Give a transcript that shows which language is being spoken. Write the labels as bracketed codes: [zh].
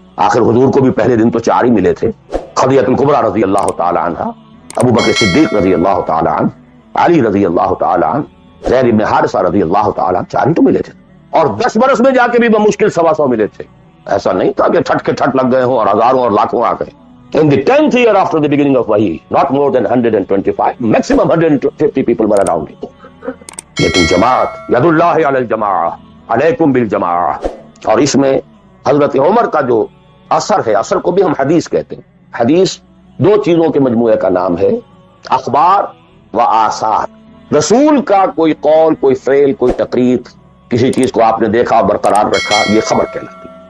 [ur] آخر حضور کو بھی پہلے دن تو 4 ہی ملے تھے. خدیجہ الکبریٰ رضی اللہ تعالی عنہ، ابو بکر صدیق رضی اللہ تعالی عنہ، علی رضی اللہ تعالی عنہ، زید بن حارثہ رضی اللہ تعالی عنہ، 4 ہی تو ملے تھے. اور 10 برس میں جا کے بھی بمشکل 125 ملے تھے. ایسا نہیں تھا کہ ٹھٹ کے ٹھٹ لگ گئے ہوں اور ہزاروں اور لاکھوں آ گئے. [en] In the 10th year after the beginning of Wahi, not more than 125, maximum 150 people were around it. [ur] لیکن جماعت، [ar] ید اللہ علی الجماعہ، علیکم بالجماعہ. [ur] اور اس میں حضرت عمر کا جو اثر ہے، اثر کو بھی ہم حدیث کہتے ہیں. حدیث 2 چیزوں کے مجموعے کا نام ہے، اخبار و آثار. رسول کا کوئی قول، کوئی فعل، کوئی تقریر، کسی چیز کو آپ نے دیکھا اور برقرار رکھا، یہ خبر کہلاتی.